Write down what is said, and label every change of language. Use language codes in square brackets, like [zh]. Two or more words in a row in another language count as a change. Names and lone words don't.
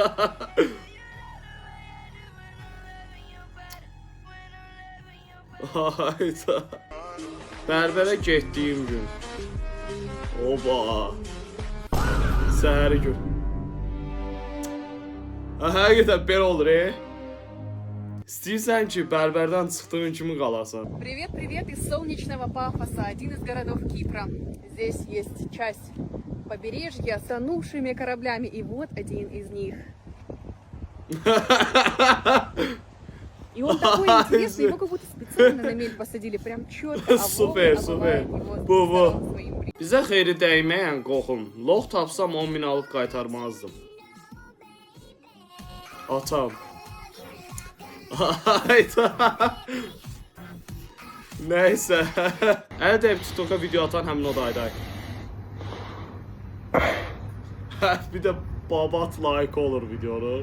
[az] Hayda. Bərbərə getdiyim gün. Oba. Səhəri gün. Həqiqətən belə olur, İstəyirsən ki, bərbərdən çıxdığın kimi qalasan. [ru] Привет из солнечного Пафоса, один из городов Кипра. Здесь есть часть побережья с тонувшими кораблями, и вот один из них. И он такой интересный, его как будто специально на мель посадили, прям четко. [az] Super. Bu. Bizə xeyri dəyməyən qoxum. Lox tapsam 10.000 alıb qaytarmazdım. Atam. Hayda. Neyse. Əldə TikTok'a video atan həmin o dayday. Bir de babat like olur videonun.